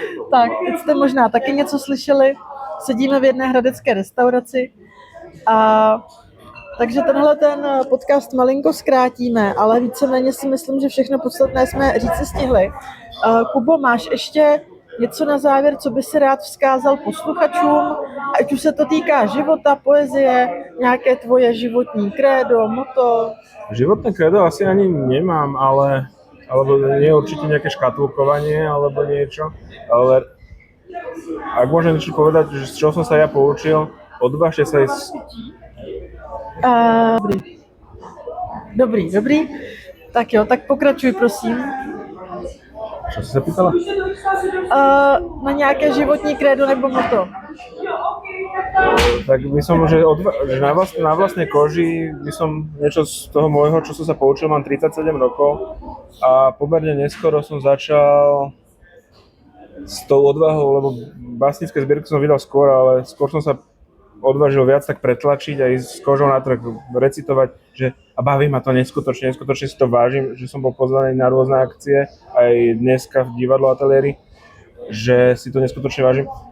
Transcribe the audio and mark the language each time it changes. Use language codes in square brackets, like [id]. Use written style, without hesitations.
[cs] Tak, teď jste možná taky něco slyšeli, sedíme v jedné hradecké restauraci a takže tenhle ten podcast malinko zkrátíme, ale víceméně si myslím, že všechno podstatné jsme říci stihli. Kubo, máš ještě něco na závěr, co by si rád vzkázal posluchačům, ať už se to týká života, poezie, nějaké tvoje životní krédo, moto? [sk] Životné krédo asi ani nemám, alebo nie je určite nejaké škatulkovanie alebo niečo, ale ak môžem niečo povedať, že z čoho som sa ja poučil, odvážte sa ísť. [cs] Dobrý. Tak jo, tak pokračuj, prosím. [sk] Čo si sa pýtala? [cs] Na nějaké životní krédo nebo moto? [sk] Tak by som, že na vlastnej koži by som niečo z toho môjho, čo som sa poučil, mám 37 rokov a pomerne neskoro som začal s tou odvahou, lebo básnické zbierky som vydal skôr, ale skôr som sa odvážil viac tak pretlačiť a ísť s kožou na trh, recitovať, že a baví ma to neskutočne si to vážim, že som bol pozvaný na rôzne akcie, aj dneska v divadlo Ateliéry, že si to neskutočne vážim.